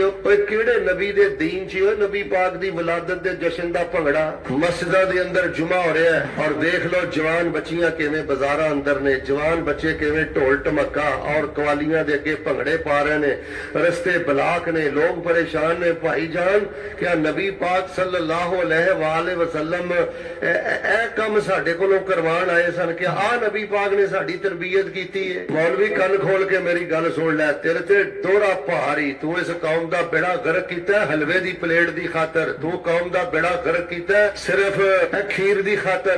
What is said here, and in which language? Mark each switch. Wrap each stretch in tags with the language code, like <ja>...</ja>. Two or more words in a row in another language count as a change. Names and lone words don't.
<pa>ਓਏ ਕਿਹੜੇ ਨਬੀ ਦੇ ਦੀਨ 'ਚ ਓ ਨਬੀ ਪਾਕ ਦੀ ਵਿਲਾਦਤ ਦੇ ਜਸ਼ਨ ਦਾ ਭੰਗੜਾ ਮਸਜਿਦਾਂ ਦੇ ਅੰਦਰ ਜੁਮਾ ਹੋ ਰਿਹਾ ਹੈ, ਔਰ ਦੇਖ ਲਓ ਜਵਾਨ ਬੱਚੀਆਂ ਕਿਵੇਂ ਬਾਜ਼ਾਰਾਂ ਅੰਦਰ ਨੇ, ਜਵਾਨ ਬੱਚੇ ਕਿਵੇਂ ਢੋਲ ਢਮੱਕਾ ਔਰ ਕਵਾਲੀਆਂ ਦੇ ਅੱਗੇ ਭੰਗੜੇ ਪਾ ਰਹੇ ਨੇ, ਰਸਤੇ ਬਲਾਕ ਨੇ, ਲੋਕ ਪਰੇਸ਼ਾਨ ने। ਭਾਈ ਜਾਨ, ਕਿਆ ਨਬੀ ਪਾਕ</pa> <ar>صلى الله عليه وسلم</ar> <pa>ਏ ਕਾਮ ਸਾਡੇ ਕੋਲੋਂ ਕਰਵਾਣ ਆਏ ਸਨ? ਕਿ ਆ ਨਬੀ ਪਾਕ ਨੇ ਸਾਡੀ ਤਰਬੀਅਤ ਕੀਤੀ ਹੈ? ਮੌਲਵੀ ਕੰਨ ਖੋਲ੍ਹ ਕੇ ਮੇਰੀ ਗੱਲ ਸੁਣ ਲੈ, ਤੇਰੇ ਤੇ ਦੋਹਰਾ ਭਾਰੀ। ਤੂ ਇਸ ਕੌਮ ਦਾ ਬੇੜਾ ਗਰਕ ਕੀਤਾ ਹਲਵੇ ਦੀ ਪਲੇਟ ਦੀ ਖਾਤਰ, ਤੂ ਕੌਮ ਦਾ ਬੇੜਾ ਗਰਕ ਕੀਤਾ ਸਿਰਫ ਖੀਰ ਦੀ ਖਾਤਰ।</pa>